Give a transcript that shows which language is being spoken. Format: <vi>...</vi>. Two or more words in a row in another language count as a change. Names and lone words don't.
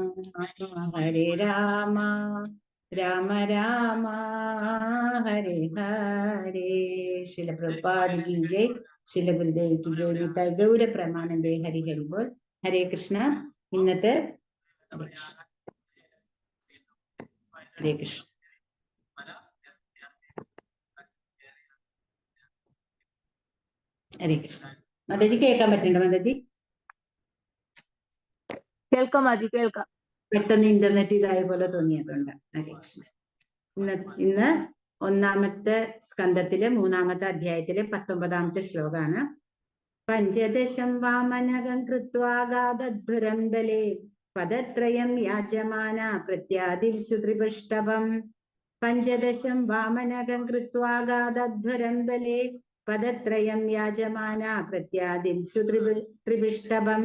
<hi>राम राम हरे हरे श्रील प्रभुपाद की जय श्रील गुरुदेव की जय निताय गौर प्रमानंदे हरि हरि बोल हरे कृष्ण इന്നത്തെ हरे कृष्ण हरे कृष्ण</hi> <ml>മാതാജി കേൾക്കാൻ പറ്റുന്നുണ്ടോ മാതാജി കേൾക്കാം മാജി കേൾക്കാം പെട്ടെന്ന് ഇന്റർനെറ്റ് ഇതായ പോലെ തോന്നിയതുകൊണ്ട് ഹരേ കൃഷ്ണ ഇന്ന് ഒന്നാമത്തെ സ്കന്ധത്തിലെ 3-ാമത്തെ അധ്യായത്തിലെ 19-ാമത്തെ ശ്ലോകമാണ്</ml> <sa>പഞ്ചദശം വാമനകം കൃത്വാഗാദധ്വരം ബലേ പദത്രയം യാജമാന പ്രത്യാദിൽസു ത്രിപുഷ്ടവം പഞ്ചദശം വാമനകം കൃത്വാഗാദധ്വരം ബലേ പദത്രയം യാജമാന പ്രത്യാദിൽസു ത്രിപുഷ്ടവം.</sa>